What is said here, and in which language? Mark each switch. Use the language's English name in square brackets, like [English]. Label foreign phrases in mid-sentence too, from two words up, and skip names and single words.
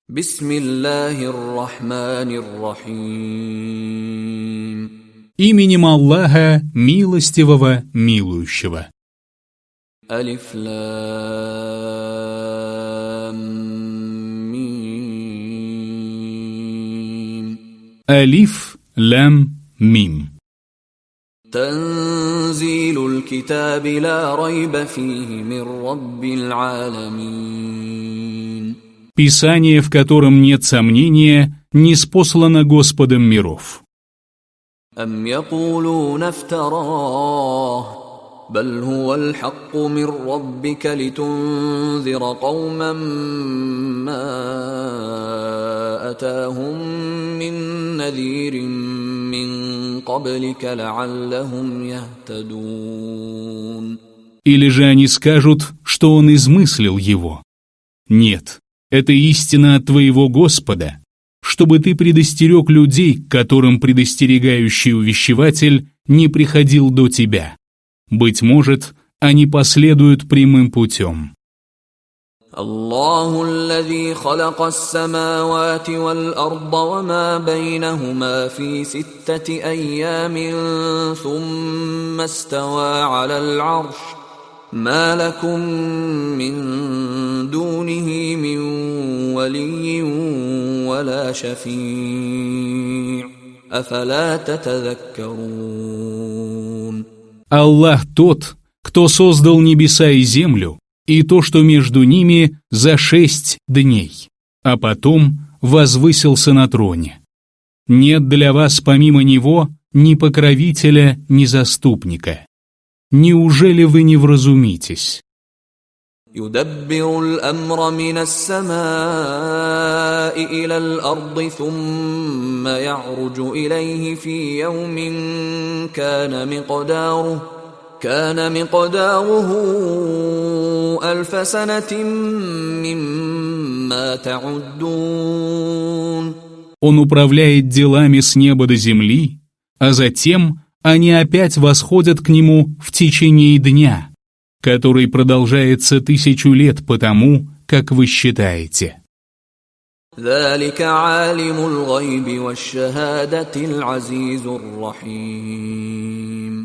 [Arabic] بسم الله الرحمن الرحيم. [Russian] Именем Аллаха, милостивого, милующего. [Arabic] ألف لام ميم. ألف لام ميم. تنزيل الكتاب لا ريب فيه من رب العالمين. [Russian] Писание, в котором нет сомнения, ниспослано Господом миров. [Arabic] أم يقولون افتراه. بل هو الحق من ربك لتنذر قوما ما أتاهم من نذير من قبلك لعلهم يهتدون. [Russian] Или же они скажут, что он измыслил его. Нет, это истина от твоего Господа, чтобы ты предостерег людей, которым предостерегающий увещеватель не приходил до тебя. Быть может, они последуют прямым путем. [Arabic] الله الذي خلق السماوات والأرض وما بينهما في ستة أيام ثم استوى على العرش. ما لكم من دونه من ولي ولا شفيع'. أفلا تتذكرون. [Russian] Аллах тот, кто создал небеса и землю, и то, что между ними, за 6 дней, а потом возвысился на троне. Нет для вас помимо Него ни покровителя, ни заступника. Неужели вы не вразумитесь? [Arabic] يدبر الأمر من السماء إلى الأرض ثم يعرج إليه في يوم كان مقداره 1000 سنة مما تعدون. [Russian] Он управляет делами с неба до земли, а затем они опять восходят к Нему в течение дня, который продолжается 1000 лет по тому, как вы считаете. [Arabic] ذلك عالم الغيب والشهادة العزيز الرحيم.